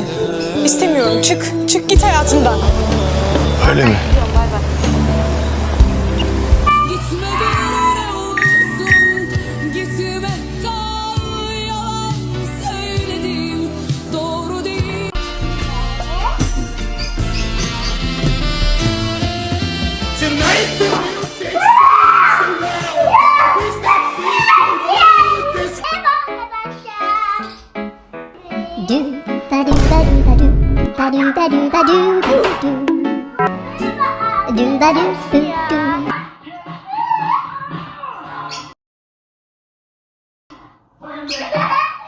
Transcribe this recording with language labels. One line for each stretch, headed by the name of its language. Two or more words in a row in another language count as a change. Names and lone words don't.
Turkish: İstemiyorum. Çık. Çık git hayatımdan. Öyle mi? Gitme böyle olsun, gitme kal, yalan söyledim, doğru değil. Do ba do ba do ba do ba do ba do ba do do ba do do.